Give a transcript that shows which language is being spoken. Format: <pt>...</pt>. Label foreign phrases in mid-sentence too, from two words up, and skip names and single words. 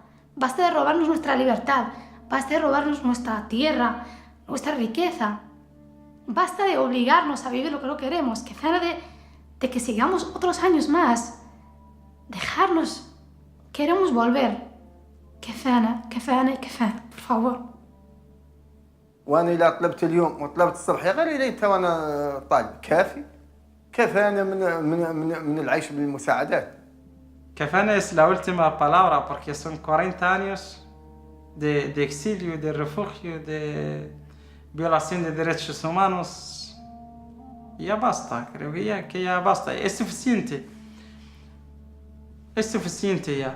<es>Basta de robarnos nuestra libertad, basta de robarnos nuestra tierra, nuestra riqueza. Basta de obligarnos a vivir lo que no queremos, que fane de que sigamos otros años más. Dejarnos, queremos volver. كفانا por favor.</es> <ar>وانا اذا طلبت اليوم وطلبت الصبح غير الى انت وانا طالب كفانا من العيش بالمساعدات.</ar> <es>Kafana es la última palabra porque son 40 años de exilio, de refugio, de violación de derechos humanos. Ya basta, creo que ya basta. Es suficiente ya.</es>